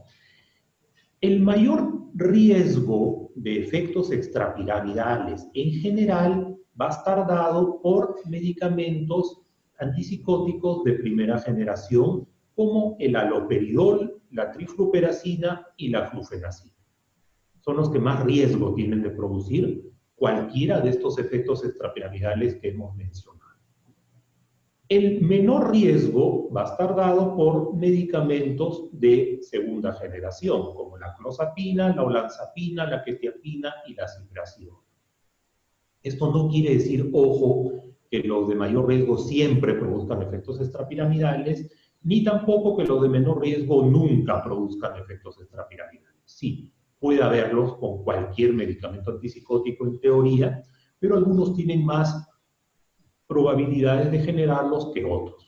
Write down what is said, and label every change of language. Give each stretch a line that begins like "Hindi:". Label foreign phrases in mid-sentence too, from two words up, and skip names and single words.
Spanish: El mayor riesgo de efectos extrapiramidales en general va a estar dado por medicamentos antipsicóticos de primera generación como el haloperidol, la trifluperacina y la flufenacina. Son los que más riesgo tienen de producir cualquiera de estos efectos extrapiramidales que hemos mencionado. El menor riesgo va a estar dado por medicamentos de segunda generación, como la clozapina, la olanzapina, la quetiapina y la ciprasiona. Esto no quiere decir, ojo, que los de mayor riesgo siempre produzcan efectos extrapiramidales, ni tampoco que los de menor riesgo nunca produzcan efectos extrapiramidales. Sí, puede haberlos con cualquier medicamento antipsicótico en teoría, pero algunos tienen más probabilidades de generarlos que otros.